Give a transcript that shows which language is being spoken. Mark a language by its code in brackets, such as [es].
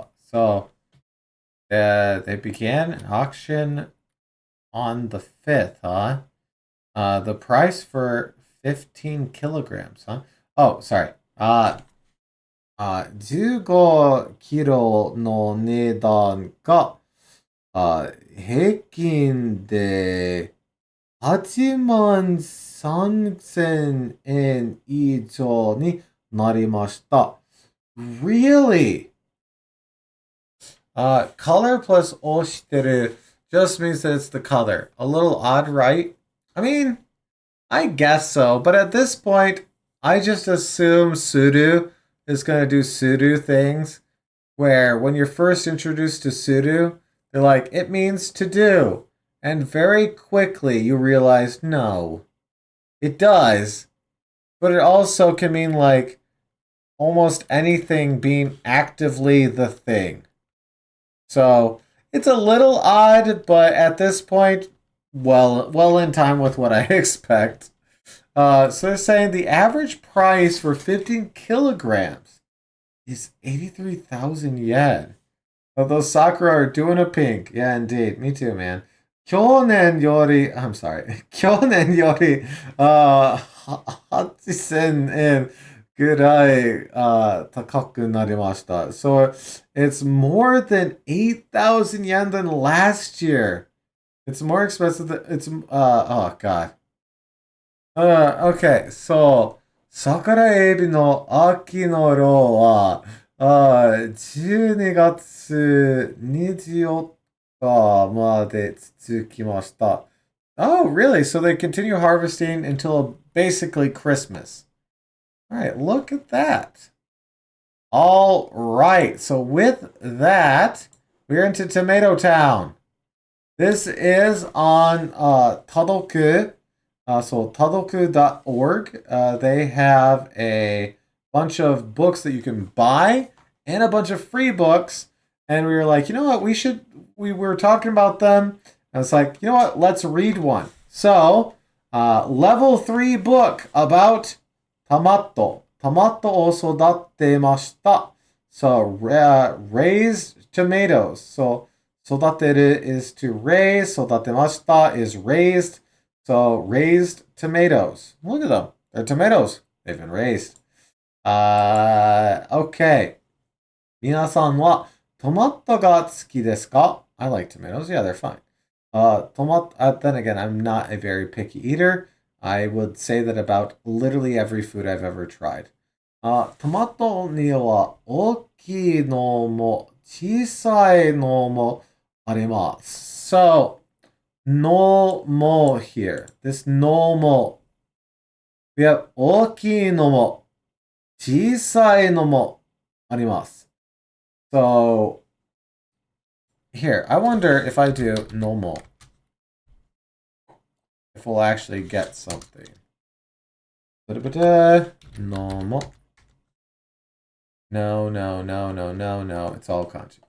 [en] So they began an auction on the 5th, huh? The price for 15 kilograms, huh? Oh, sorry. [ja] 15キロの値段が、平均で8万3000円以上になりました。 [en] Really? Color plus oshiteru just means that it's the color. A little odd, right? I mean, I guess so, but at this point, I just assume Suru is going to do Suru things, where when you're first introduced to Suru, they're like, it means to do. And very quickly you realize, no, it does. But it also can mean like almost anything being actively the thing. So it's a little odd, but at this point, well in time with what I expect. So they're saying the average price for 15 kilograms is 83,000 yen. Oh, those Sakura are doing a pink. Yeah, indeed. Me too, man. [ja] 去年より [en] I'm sorry. [ja] 去年より 8000円ぐらい高くなりました. [en] So it's more than 8,000 yen than last year. It's more expensive than it's oh god. Okay, so [ja] 桜エビの秋の漁は12月24日まで続きました。 [en] Oh, really? So they continue harvesting until basically Christmas. All right, look at that. All right, so with that, we're into Tomato Town. This is on Tadoku. So tadoku.org. They have a bunch of books that you can buy and a bunch of free books. And we were like, you know what, we were talking about them. I was like, you know what, let's read one. So, level 3 book about Tamato. [ja] Tamato o sodattemashita. [en] So, raised tomatoes. So, sodateru is to raise. Sodatemashita is raised. So raised tomatoes. Look at them. They're tomatoes. They've been raised. Okay. [ja] 皆さんはトマトが好きですか? [en] I like tomatoes. Yeah, they're fine. Then again, I'm not a very picky eater. I would say that about literally every food I've ever tried. [ja] トマトには大きいのも小さいのもあります。 [en] So, no more here. This no more. We have [ja] 大きいのも小さいのもあります。 [en] So, here, I wonder if I do no more, if we'll actually get something. No more. No. It's all kanji.